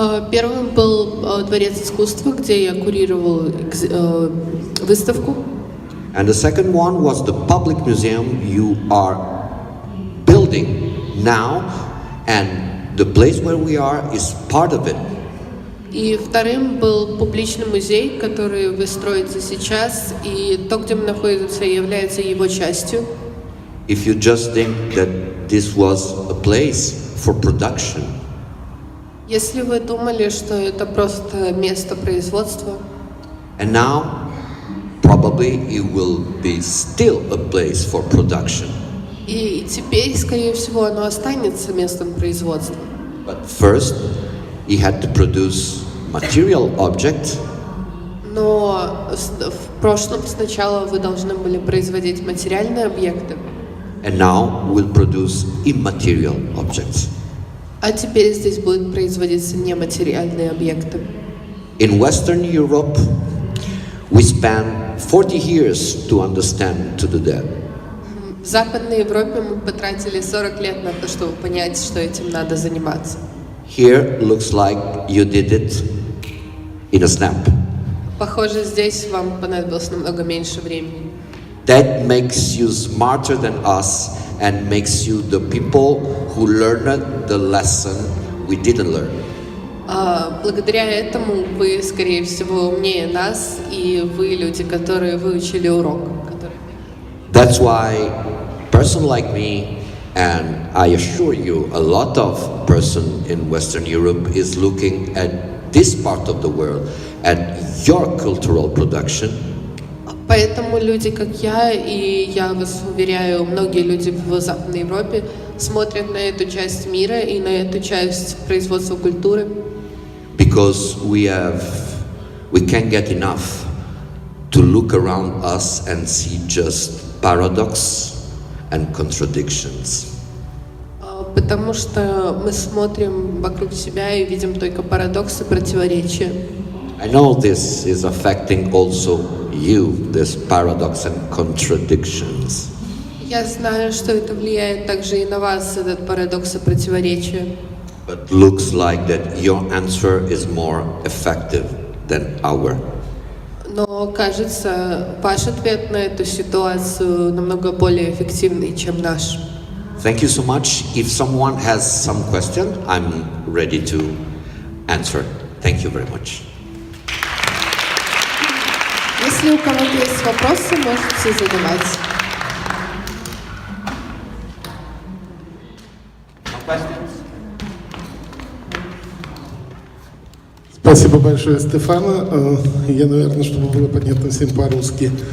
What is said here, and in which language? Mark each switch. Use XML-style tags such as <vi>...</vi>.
<ru>Первым был Дворец искусства, где я курировал выставку.</ru> <en>And the second one was the public museum you are building now, and the place where we are is part of it.</en> <ru>И вторым был публичный музей, который вы строите сейчас, и то, где мы находимся, является его частью.</ru> <en>If you just think that this was a place for production,</en> <ru>Если вы думали, что это просто место производства,</ru> <en>and now probably it will be still a place for production.</en> <ru>и теперь, скорее всего, оно останется местом производства.</ru> <en>But first, he had to produce material object,</en> <ru>Но в прошлом сначала вы должны были производить материальные объекты,</ru> <en>and now will produce immaterial objects.</en> <ru>а теперь здесь будут производиться нематериальные объекты.</ru> <en>In Western Europe, we spent 40 years to understand to do that.</en> <ru>В Западной Европе мы потратили 40 лет на то, чтобы понять, что этим надо заниматься.</ru> <en>Here looks like you did it in a snap.</en> <ru>Похоже, здесь вам понадобилось намного меньше времени.</ru> <en>That makes you smarter than us and makes you the people who learned the lesson we didn't learn.</en> <ru>Благодаря этому вы, скорее всего, умнее нас, и вы люди, которые выучили урок.</ru> <en>That's why person like me, and I assure you a lot of person in Western Europe is looking at this part of the world, at your cultural production.</en> <ru>Поэтому люди, как я, и я вас уверяю, многие люди в Западной Европе смотрят на эту часть мира и на эту часть производства культуры.</ru> <en>Because we can't get enough to look around us and see just paradox and contradictions.</en> <ru>Потому что мы смотрим вокруг себя и видим только парадоксы, противоречия.</ru> <en>I know this is affecting also you, this paradox and contradictions.</en> <ru>Я знаю, что это влияет также и на вас, этот парадокс и противоречие.</ru> <en>But looks like that your answer is more effective than our.</en> <ru>Но кажется, ваш ответ на эту ситуацию намного более эффективный, чем наш.</ru> <en>Thank you so much. If someone has some question, I'm ready to answer. Thank you very much.</en> <ru>Если у кого-то есть вопросы, можете задавать. Спасибо большое, Стефано. Я, наверное, чтобы было понятно всем по-русски.</ru>